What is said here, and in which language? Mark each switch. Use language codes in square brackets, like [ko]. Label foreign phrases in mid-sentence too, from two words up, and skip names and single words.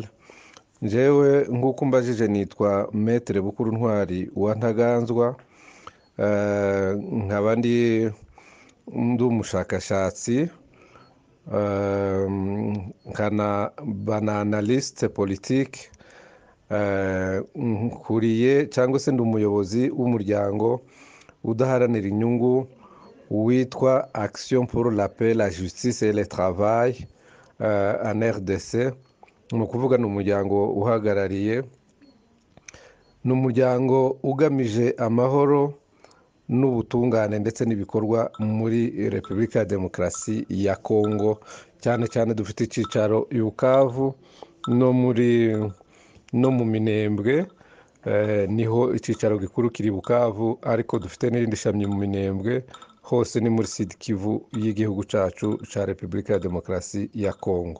[rw] Njyewe nk'uko mbajije nitwa Maître Bukuru Ntwari wa Ntaganzwa, nkaba ndi umushakashatsi, nkana [fr] analyste politique, [rw] nkuriye cyangwa se ndi umuyobozi w'umuryango udaharanira inyungu witwa Action pour la paix, la justice et le travail en RDC. Ni ukuvuga ni umuryango uhagarariye, ni umuryango ugamije amahoro n'ubutungane ndetse n'ibikorwa muri Repubulika ya Demokarasi ya Kongo, cyane cyane dufite icyicaro i Bukavu no mu Minembwe, niho icyicaro gikuru kiri Bukavu, ariko dufite n'irindi shami mu Minembwe, hose ni muri Sud Kivu y'igihugu cyacu cya Repubulika ya Demokarasi ya Kongo.